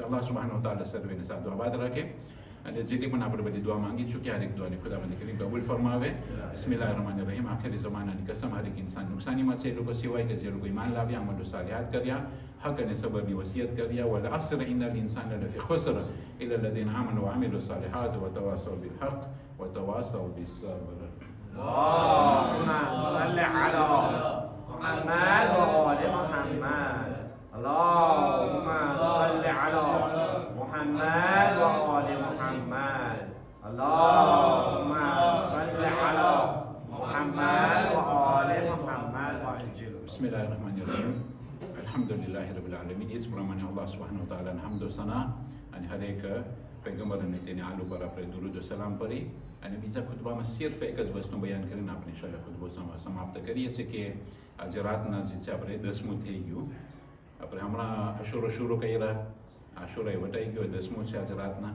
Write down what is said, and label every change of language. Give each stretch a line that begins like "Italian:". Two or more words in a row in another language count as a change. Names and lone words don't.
Gujarati: અલ્લાહ સુબ્હાનહુ તાલા સર્વેને સાદો આબાદ રાખે. અને જેટલી પણ આપણે બધી દુઆ માંગી છું કે હરેક દુઆની ખુદાવંદ કરીમ કબૂલ ફરમાવે.
Arabic: بسم الله الرحمن الرحيم.
Gujarati: આખિરી જમાનાની કસમ, હરેક ઇન્સાન નુકસાનીમાં છે એ લોકો સિવાય કે જે લોકો ઈમાન લાવ્યા, અમલ સાલિહાત કર્યા, હક અને સબરની વસિયત કર્યા.
Arabic: والعصر إن الإنسان لفي خسر إلا الذين آمنوا وعملوا الصالحات وتواصوا بالحق وتواصوا بالصبر. اللهم صل على محمد وآل محمد. اللهم صل على محمد وآل محمد. اللهم صل على محمد وآل محمد وعجل. بسم الله الرحمن الرحيم. الحمد لله رب العالمين.
Gujarati: એ જ પ્રમાણે અલ્લાહ સુબ્હાનહુ તાલાના હમદ સના અને હરેક પૈગંબર અને તેની આલુ પર આપણે દુરૂદ સલામ કરી અને બીજા ખુતબામાં સિર્ફ એક જ વસ્તુ બયાન કરીને આપણે ઇન્શાઅલ્લાહ ખુતબો સમાપ્ત કરીએ છીએ કે આજે રાતના જે છે આપણે 10મું થઈ ગયું. આપણે હમણાં આશુરો શરૂ કર્યા, આશુરાએ વટાઈ ગયો, 10મું છે આજે રાતના.